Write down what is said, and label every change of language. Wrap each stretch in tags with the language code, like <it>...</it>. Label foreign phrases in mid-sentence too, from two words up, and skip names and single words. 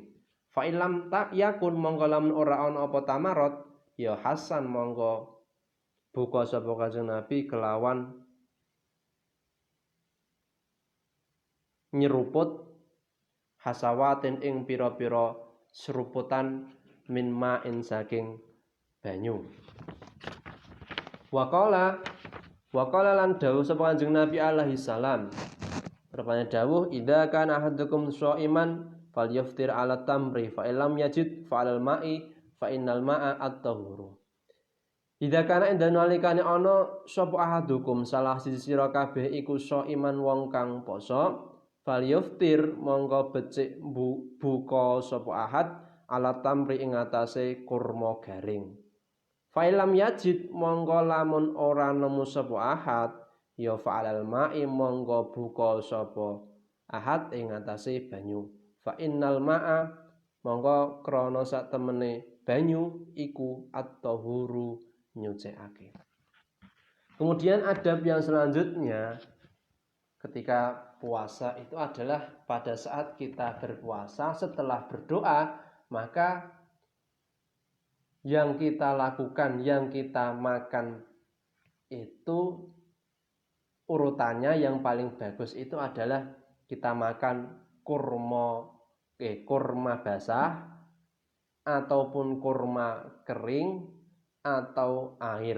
<ar>فإن لم تكن</ar> <jv>mongko lamun ora ana apa tamarot ya hasan mongko buka sapa Kanjeng Nabi kelawan nyeruput hasawatin ing pira-pira seruputan</jv> <ar>من ماء</ar> <jv>saking banyu.</jv> <ar>Waqala</ar> <jv>lan dawuh sapa Kanjeng Nabi</jv> <ar>عليه السلام</ar> <jv>rupane dawuh</jv> <ar>إذا كان أحدكم صائما فليفطر على تمر فإن لم يجد فعلى الماء فإن الماء الطهور. إذا كان</ar> <jv>ing nalikane ana sapa ahadukum salah siji sira kabeh iku shaiman wong kang poso falyaftir mongko becik buka sapa ahad</jv> <ar>على تمر</ar> <jv>ing atase kurma garing.</jv> <ar>فإن لم يجد</ar> <jv>mongko lamun ora nemu sapa ahad ya</jv> <ar>فعلى الماء</ar> <jv>monggo buka sapa ahad ing atase banyu.</jv> <ar>فإن الماء</ar> <jv>monggo krana sak temene banyu iku at-tahuru nyucikake.</jv> <id>Kemudian adab yang selanjutnya ketika puasa itu adalah pada saat kita berpuasa setelah berdoa maka yang kita lakukan, yang kita makan itu urutannya yang paling bagus itu adalah kita makan kurma basah ataupun kurma kering atau air.</id>